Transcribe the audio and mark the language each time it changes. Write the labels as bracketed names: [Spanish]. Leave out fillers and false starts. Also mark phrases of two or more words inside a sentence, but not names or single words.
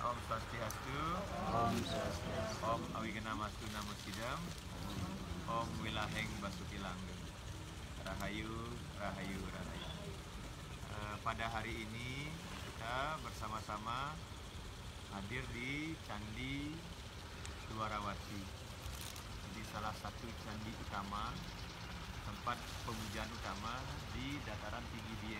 [Sanskrit] Swastiastu. Om Swastiastu. Om Awigenamastu Namo Sidam. [Javanese] Om Wilaheng Basuki Langgeng. Rahayu, Rahayu, Rahayu. [Indonesian] Pada hari ini kita bersama-sama hadir di Candi Dwarawati. Jadi salah satu candi utama, tempat pemujaan utama di dataran tinggi Dieng.